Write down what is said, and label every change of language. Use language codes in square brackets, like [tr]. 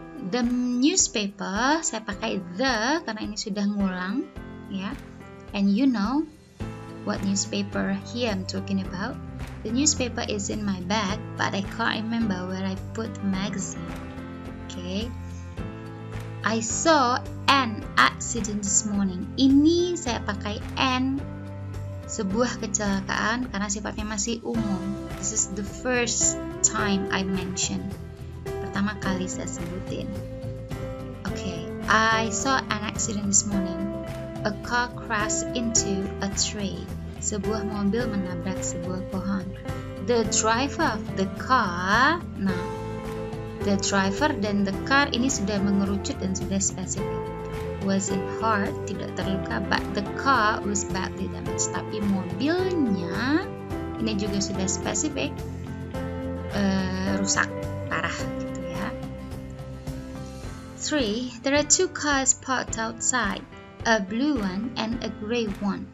[en] The newspaper, [id] saya pakai the karena ini sudah ngulang, ya. [en] And you know what newspaper here I'm talking about. The newspaper is in my bag, but I can't remember where I put the magazine. Okay. I saw an accident this morning. [id] Ini saya pakai an, sebuah kecelakaan karena sifatnya masih umum. [en] This is the first time I mention. [id] Pertama kali saya sebutin. [en] Okay, I saw an accident this morning. A car crashed into a tree. [id] Sebuah mobil menabrak sebuah pohon. [en] The driver of the car. [id] Nah, the driver dan the car ini sudah mengerucut dan sudah spesifik. [en] Wasn't hurt, [id] tidak terluka, [en] but the car was badly damaged. [id] Tapi mobilnya ini juga sudah spesifik, rusak parah gitu ya. 3. [en] There are 2 cars parked outside, a blue one and a gray one.